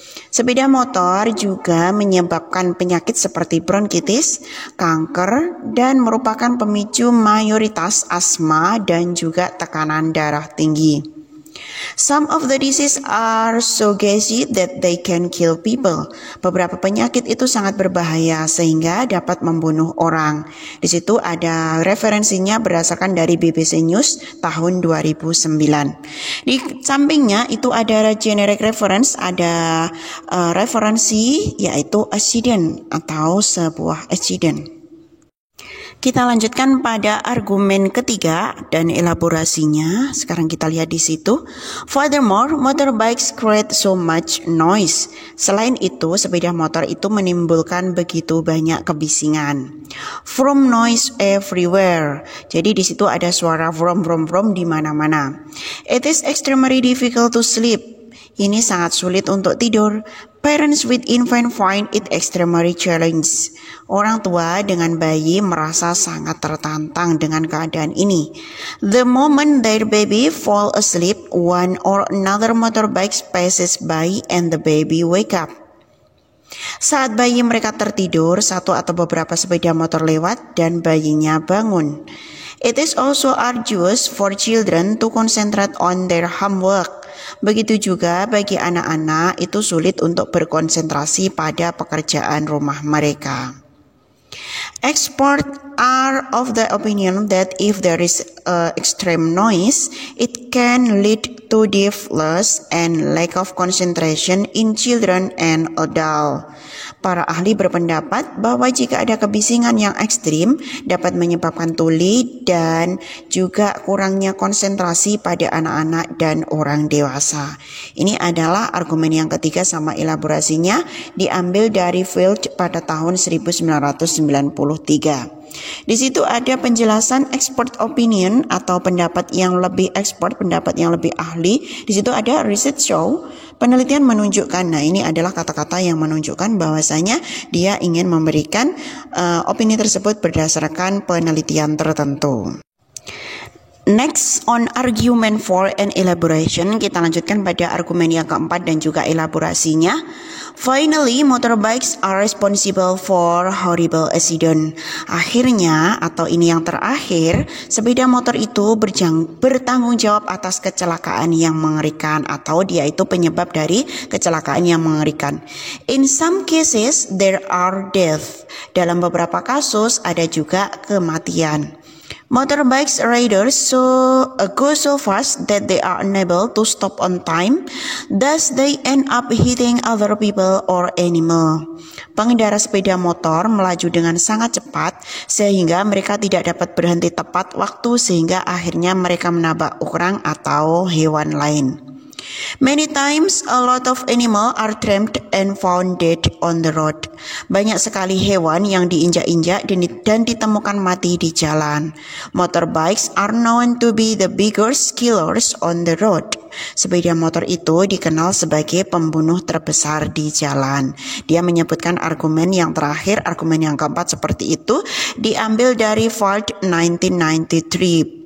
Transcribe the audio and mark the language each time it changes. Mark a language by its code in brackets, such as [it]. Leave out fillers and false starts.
[id] Sepeda motor juga menyebabkan penyakit seperti bronkitis, kanker, dan merupakan pemicu mayoritas asma dan juga tekanan darah tinggi. [en] Some of the diseases are so gassy that they can kill people. [id] Beberapa penyakit itu sangat berbahaya sehingga dapat membunuh orang. Di situ ada referensinya berdasarkan dari BBC News tahun 2009. Di sampingnya itu ada generic reference, ada referensi yaitu accident atau sebuah accident. Kita lanjutkan pada argumen ketiga dan elaborasinya. Sekarang kita lihat di situ. [en] Furthermore, motorbikes create so much noise. [id] Selain itu, sepeda motor itu menimbulkan begitu banyak kebisingan. [en] From noise everywhere. [id] Jadi di situ ada suara from di mana-mana. [en] It is extremely difficult to sleep. [id] Ini sangat sulit untuk tidur. [en] Parents with infant find it extremely challenging. [id] Orang tua dengan bayi merasa sangat tertantang dengan keadaan ini. [en] The moment their baby fall asleep, one or another motorbike passes by and the baby wake up. [id] Saat bayi mereka tertidur, satu atau beberapa sepeda motor lewat dan bayinya bangun. [en] It is also arduous for children to concentrate on their homework. [id] Begitu juga bagi anak-anak itu sulit untuk berkonsentrasi pada pekerjaan rumah mereka. [en] Experts are of the opinion that if there is extreme noise, it can lead to deafness and lack of concentration in children and adults. [id] Para ahli berpendapat bahwa jika ada kebisingan yang ekstrim dapat menyebabkan tuli dan juga kurangnya konsentrasi pada anak-anak dan orang dewasa. Ini adalah argumen yang ketiga sama elaborasinya diambil dari Field pada tahun 1993. Di situ ada penjelasan expert opinion atau pendapat yang lebih expert, pendapat yang lebih ahli. Di situ ada [en] research show, [id] penelitian menunjukkan. Nah, ini adalah kata-kata yang menunjukkan bahwasanya dia ingin memberikan opini tersebut berdasarkan penelitian tertentu. [en] Next on argument for and elaboration, [id] kita lanjutkan pada argumen yang keempat dan juga elaborasinya. [en] Finally, motorbikes are responsible for horrible accident. [id] Akhirnya, atau ini yang terakhir, sepeda motor itu bertanggung jawab atas kecelakaan yang mengerikan atau dia itu penyebab dari kecelakaan yang mengerikan. [en] In some cases, there are death. [id] Dalam beberapa kasus ada juga kematian. [en] Motorbikes riders go so fast that they are unable to stop on time, thus they end up hitting other people or animal. [id] Pengendara sepeda motor melaju dengan sangat cepat sehingga mereka tidak dapat berhenti tepat waktu sehingga akhirnya mereka menabrak orang atau hewan lain. [en] Many times a lot of animals are trampled and found dead on the road. [id] Banyak sekali hewan yang diinjak-injak dan ditemukan mati di jalan. [en] Motorbikes are known to be the biggest killers on the road. [id] Sepeda motor itu dikenal sebagai pembunuh terbesar di jalan. Dia menyebutkan argumen yang terakhir, argumen yang keempat seperti itu diambil dari Ford 1993.